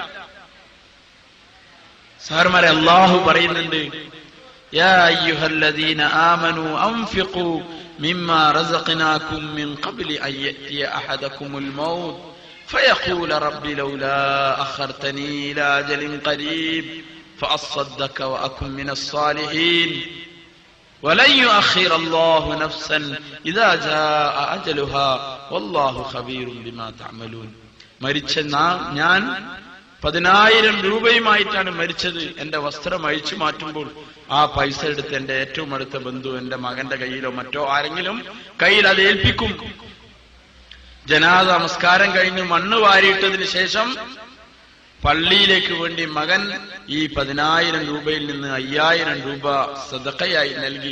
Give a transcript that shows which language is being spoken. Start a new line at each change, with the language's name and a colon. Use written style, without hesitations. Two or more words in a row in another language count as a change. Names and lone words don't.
Malayalam: സാറുമാരെ, അല്ലാഹു പറയുന്നുണ്ട്,
Arabic: يا أيها الذين آمنوا أنفقوا مما رزقناكم من قبل أن يأتي أحدكم الموت فيقول رب لولا أخرتني إلى أجل قريب فأصدق وأكن من الصالحين ولن يؤخر الله نفسا إذا جاء أجلها والله خبير بما تعملون.
Malayalam: മരിച്ച ഞാൻ 10,000 രൂപയുമായിട്ടാണ് മരിച്ചത്. എന്റെ വസ്ത്രം അഴിച്ചു മാറ്റുമ്പോൾ ആ പൈസ എടുത്ത് എന്റെ ഏറ്റവും അടുത്ത ബന്ധു എന്റെ മകന്റെ കയ്യിലോ മറ്റോ ആരെങ്കിലും കയ്യിൽ അത് ഏൽപ്പിക്കും. ജനാസ നമസ്കാരം കഴിഞ്ഞ് മണ്ണ് വാരിയിട്ടതിന് ശേഷം പള്ളിയിലേക്ക് വേണ്ടി മകൻ ഈ 10,000 രൂപയിൽ നിന്ന് 5,000 രൂപ സദഖയായി നൽകി.